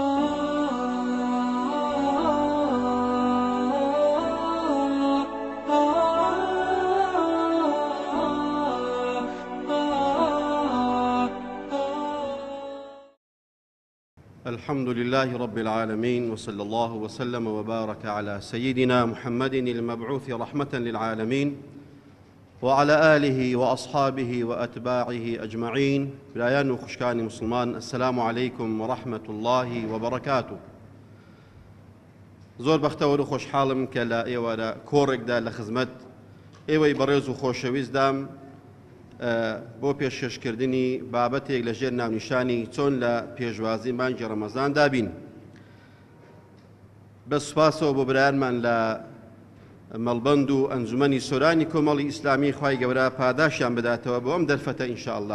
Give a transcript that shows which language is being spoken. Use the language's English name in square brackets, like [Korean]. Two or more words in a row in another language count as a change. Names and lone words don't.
[Arabic] الحمد لله رب العالمين، وصلى الله وسلم وبارك على سيدنا محمد المبعوث رحمة للعالمين وعلى آله وأصحابه وأتباعه أجمعين. [Central Kurdish] برایان و خوشکانی مسلمان، [Arabic] السلام عليكم ورحمة الله وبركاته. [Central Kurdish] زۆر بەختەوە و خۆشحاڵم کە لە ئێوارە کۆڕێکدا لە خزمەت ئێوەی بەڕێز و خۆشەویستدام بۆ پێشکەشکردنی بابەتێک لەژێر ناونیشانی چۆن لە پێشوازی مانگی ڕەمەزان دابین. بە سوپاسەوە بۆ برایانمان لە مەڵبەند و ئەنجومەنی سۆرانی کۆمەڵی ئیسلامی خوای گەورە پاداشیان بداتەوە بۆ ئەم دەرفەتە ئینشاءالله.